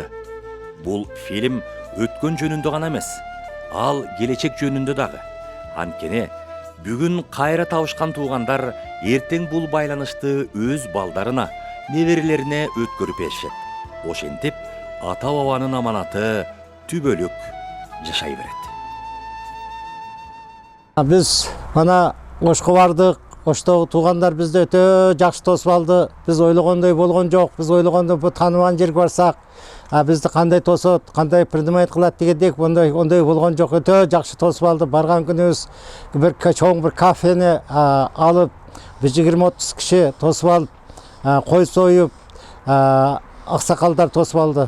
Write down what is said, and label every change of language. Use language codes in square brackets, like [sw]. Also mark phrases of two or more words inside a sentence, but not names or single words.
[ky] Бул фильм өткөн жөнүндө гана эмес, ал келечек жөнүндө дагы. Анткени бүгүн кайра табышкан туугандар эртең бул байланышты өз балдарына, неберелерине өткөрүп беришет. Ошентип, ата бабанын аманаты түбөлүк жашай берет. Биз мына Ошко бардык, Оштогу туугандар бизди өтө жакшы тосуп алды. Биз ойлогондой болгон жок. Биз ойлогондой бу тааныбаган жерге барсак, бизди кандай тосот, кандай принимать кылат дегендек ондой болгон жок. Өтө жакшы тосуп алды. Барган күнүбүз бир чоң бир кафени алып, 20-30 киши тосуп алып, кой союп, аксакалдар тосуп алды.